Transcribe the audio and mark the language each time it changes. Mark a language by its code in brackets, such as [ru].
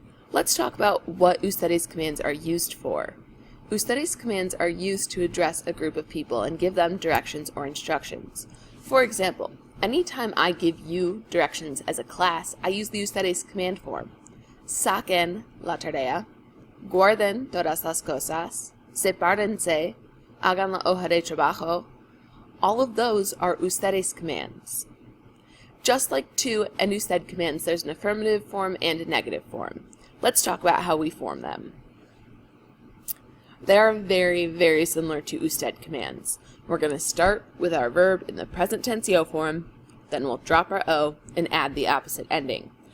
[en] Let's talk about what ustedes commands are used for. Ustedes commands are used to address a group of people and give them directions or instructions. For example, anytime I give you directions as a class, I use the ustedes command form. [es] Saquen la tarea, guarden todas las cosas, sepárense, hagan la hoja de trabajo. [en] All of those are ustedes commands. Just like to and usted commands, there's an affirmative form and a negative form. Let's talk about how we form them. They are very, very similar to usted commands. We're going to start with our verb in the present tense yo form, then we'll drop our o and add the opposite ending.